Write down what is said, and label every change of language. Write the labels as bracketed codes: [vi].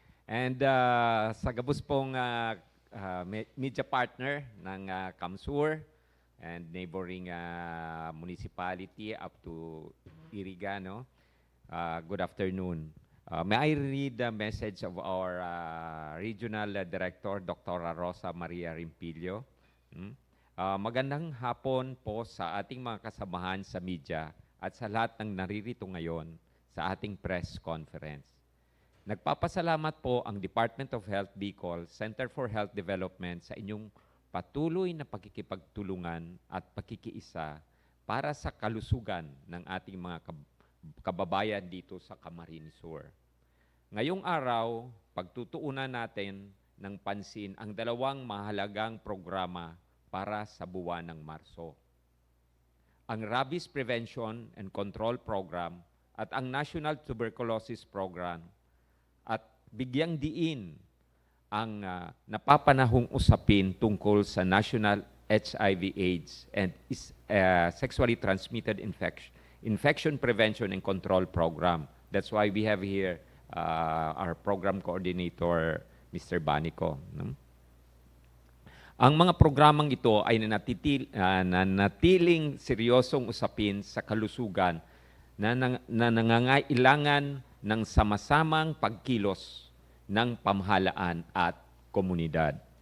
[en] And [bik] sa Gabos pong [en] media partner ng Kamsur and neighboring municipality up to Iriga, no? Good afternoon. May I read the message of our Regional Director, Dr. Rosa Maria Rimpilio? [tl] Magandang hapon po sa ating mga kasamahan sa media at sa lahat ng naririto ngayon sa ating press conference. Nagpapasalamat po ang Department of Health Bicol, Center for Health Development sa inyong patuloy na pakikipagtulungan at pakikiisa para sa kalusugan ng ating mga kababayan dito sa Camarines Sur. Ngayong araw, pagtutuunan natin ng pansin ang dalawang mahalagang programa para sa buwan ng Marso. Ang Rabies Prevention and Control Program at ang National Tuberculosis Program at bigyang diin ang napapanahong usapin tungkol sa National HIV/AIDS and Sexually Transmitted Infection Prevention and Control Program. [en] That's why we have here our program coordinator, Mr. Banico. No? [tl] Ang mga programang ito ay nanatiling seryosong usapin sa kalusugan na nangangailangan ng sama-samang pagkilos ng pamahalaan at komunidad.